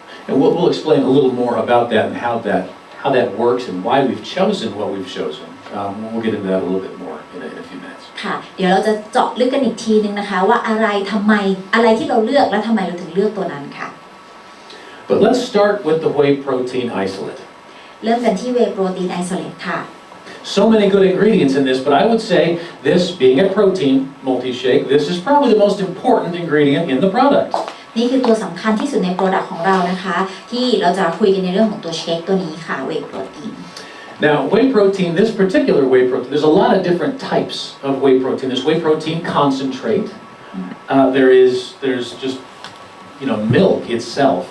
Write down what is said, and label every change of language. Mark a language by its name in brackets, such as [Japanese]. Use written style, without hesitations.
[English] And we'll explain a little more about that and how that works and why we've chosen what we've chosen. We'll get into that a little bit more in a few minutes. [Thai] ค่ะเดี๋ยวเราจะเจาะลึกกันอีกทีนึงนะคะว่าอะไรทำไมอะไรที่เราเลือกและทำไมเราถึงเลือกตัวนั้นค่ะ [English] But let's start with the whey protein isolate. [Thai] เริ่มกันที่เวย์โปรตีนไอโซเลตค่ะ [English] So many good ingredients in this, but I would say this being a protein multi-shake, this is probably the most important ingredient in the product. [Thai] นี่คือตัวสำคัญที่สุดในโปรดักต์ของเรานะคะที่เราจะคุยกันในเรื่องของตัวเชคตัวนี้ค่ะเวย์โปรตีน [English] Now, whey protein, this particular whey protein, there's a lot of different types of whey protein. There's whey protein concentrate. There's just milk itself.